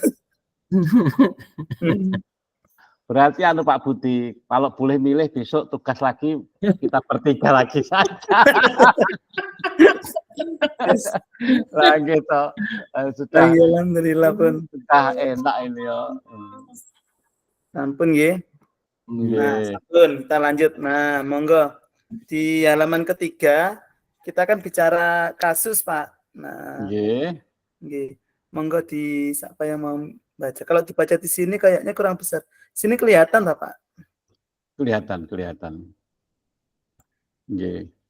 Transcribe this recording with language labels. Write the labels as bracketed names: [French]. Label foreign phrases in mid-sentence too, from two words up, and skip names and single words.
[Indonesian] Berarti anu Pak Budi, kalau boleh milih besok tugas lagi kita bertiga lagi saja. Lah gitu. Sudah. Alhamdulillah pun. Sudah enak ini ya. [Javanese] Ampun nggih. [Indonesian] Nah, sampun kita lanjut. Nah, monggo di halaman ketiga kita kan bicara kasus Pak. Nah, nggih. Monggo di siapa yang mau baca. Kalau dibaca di sini kayaknya kurang besar. Sini kelihatan tak Pak? Kelihatan. Nggih.